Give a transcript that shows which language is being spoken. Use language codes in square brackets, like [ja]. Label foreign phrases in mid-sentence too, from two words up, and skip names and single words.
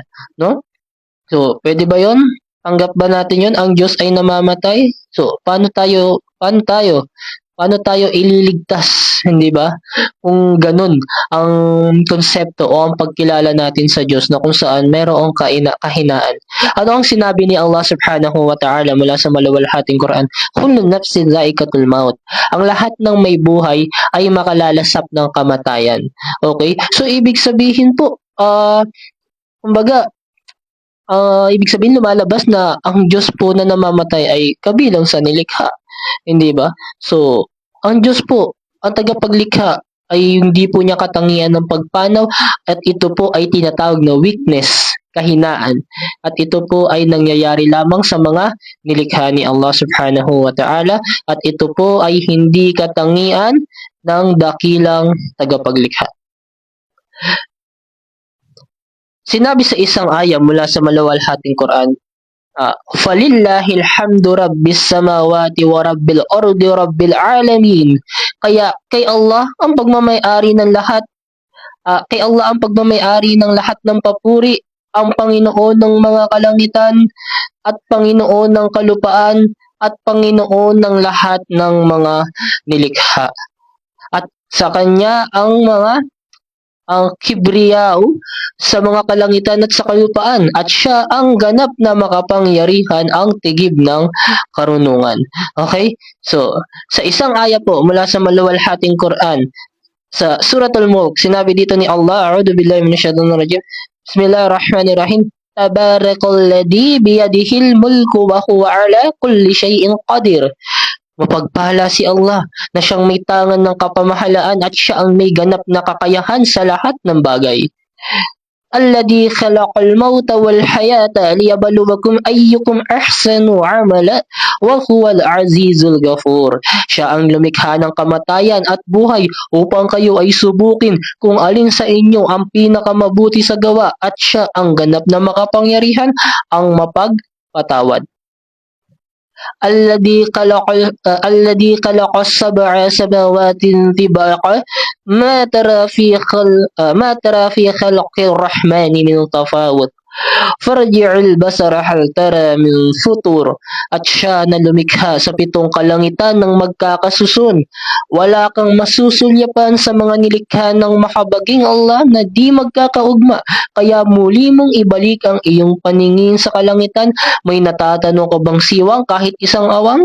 [tl] No? So, pwede ba yon? Tanggap ba natin yon? Ang Diyos ay namamatay? So, paano tayo ililigtas, hindi ba? Kung ganun ang konsepto o ang pagkilala natin sa Diyos, na kung saan mayroong kahinaan. Ano ang sinabi ni [ar] الله سبحانه وتعالى [tl] mula sa maluwalhating Quran? [ar] كل نفس ذائقة الموت. [tl] Ang lahat ng may buhay ay makalalasap ng kamatayan. Okay? So, ibig sabihin po, kumbaga, ibig sabihin lumalabas na ang Diyos po na namamatay ay kabilang sa nilikha. Hindi ba? So, ang Diyos po, ang tagapaglikha, ay hindi po niya katangian ng pagpanaw, at ito po ay tinatawag na weakness, kahinaan. At ito po ay nangyayari lamang sa mga nilikha ni [ar] الله سبحانه وتعالى, [tl] at ito po ay hindi katangian ng dakilang tagapaglikha. Sinabi sa isang aya mula sa maluwalhating Quran, [ar] فلله الحمد رب السماوات ورب الأرض ورب العالمين. [tl] Kaya kay Allah ang pagmamay-ari ng lahat. Kay Allah ang pagmamay-ari ng lahat ng papuri, ang Panginoon ng mga kalangitan at Panginoon ng kalupaan at Panginoon ng lahat ng mga nilikha. At sa Kanya ang kibriyao sa mga kalangitan at sa kalupaan, at siya ang ganap na makapangyarihan, ang tigib ng karunungan. Okay? So, sa isang aya po mula sa maluwalhating Quran, sa Suratul Mulk, sinabi dito ni Allah, [ar] أعوذ بالله من الشيطان الرجيم بسم الله الرحمن الرحيم تبارك الذي بيده الملك وهو على كل شيء قدير. [tl] Mapagpala si Allah na siyang may tangan ng kapamahalaan, at siya ang may ganap na kakayahan sa lahat ng bagay. [ar] الذي خلق الموت والحياة ليبلوكم أيكم أحسن عملا وهو العزيز الغفور. [tl] Siya ang lumikha ng kamatayan at buhay upang kayo ay subukin kung alin sa inyo ang pinakamabuti sa gawa, at siya ang ganap na makapangyarihan, ang mapagpatawad. [ar] الذي خلق السبع سماوات طباقا ما ترى في خلق الرحمن من تفاوت فارجع البصر هل ترى من فطور. [tl] At siya na lumikha sa 7 kalangitan ng magkakasusun. Wala kang masusulyapan sa mga nilikha ng makabaging Allah na di magkakaugma. Kaya muli mong ibalik ang iyong paningin sa kalangitan. May natatanong ka bang siwang kahit isang awang?